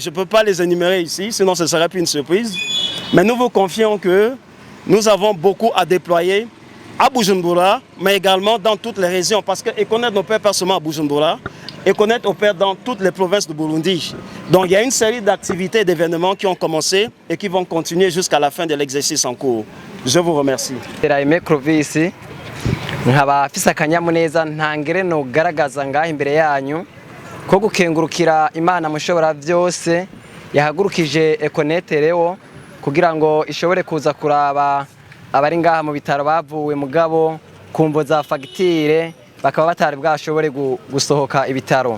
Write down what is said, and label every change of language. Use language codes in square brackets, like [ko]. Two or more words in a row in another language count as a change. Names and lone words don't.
[fr] Je ne peux pas les énumérer ici, sinon ce serait plus une surprise. Mais nous vous confions que nous avons beaucoup à déployer à Bujumbura, mais également dans toutes les régions parce que Econet n'opère pas seulement à Bujumbura. Econet opère dans toutes les provinces du Burundi. Donc il y a une série d'activités et d'événements qui ont commencé et qui vont continuer jusqu'à la fin de l'exercice en cours. Je vous remercie. [rn] nkaba afise akanyamuneza ntangere no garagaza ngaho imbere yanyu ko gukengurukira Imana mushobora byose yahagurukije Econet rero kugira ngo ishobore kuza kuraba abari ngaha mu bitaro bavuwe mugabo kumvo za fagitire bakaba batari bwashobore gusohoka ibitaro.